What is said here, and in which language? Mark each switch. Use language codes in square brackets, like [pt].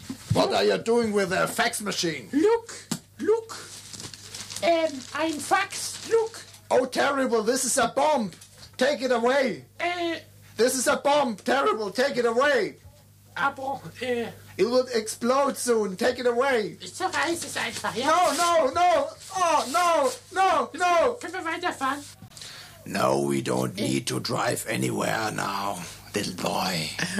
[en] What are you doing with a fax machine? Look, look. [de] Ein Fax, [en] look. Oh, terrible, this is a bomb. Take it away. This is a bomb, terrible, take it away. [de] Aber, [en] It will explode soon. Take it away. [de] Ich zerreiß es einfach, ja? [en] No, no, no. Oh, no, no, no. [de] Können wir weiterfahren? [en] No, we don't need to drive anywhere now, little boy.